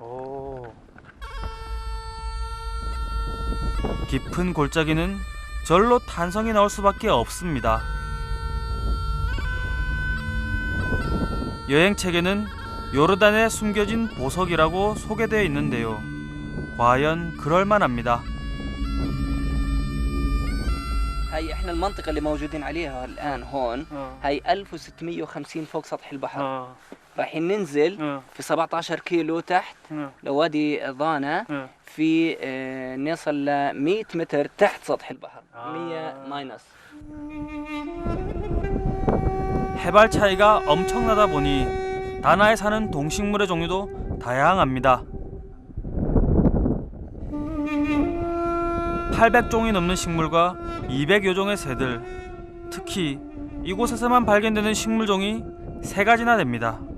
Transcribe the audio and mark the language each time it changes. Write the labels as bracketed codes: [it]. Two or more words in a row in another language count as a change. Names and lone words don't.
[ko] 깊은 골짜기는 절로 탄성이 나올 수밖에 없습니다. 여행책에는 요르단에 숨겨진 보석이라고 소개되어 있는데요. 과연 그럴만합니다. [ar] هاي احنا المنطقة اللي موجودين عليها الآن هون هاي 1650 فوق سطح البحر رايحين ننزل في 17 كيلو تحت لوادي ضانا في نصل ل 100 متر تحت سطح البحر 100 ماينس. [ko] 해발 차이가 엄청나다 보니 다나에 사는 동식물의 종류도 다양합니다. 800종이 넘는 식물과 200여 종의 새들, 특히 이곳에서만 발견되는 식물종이 3가지나 됩니다.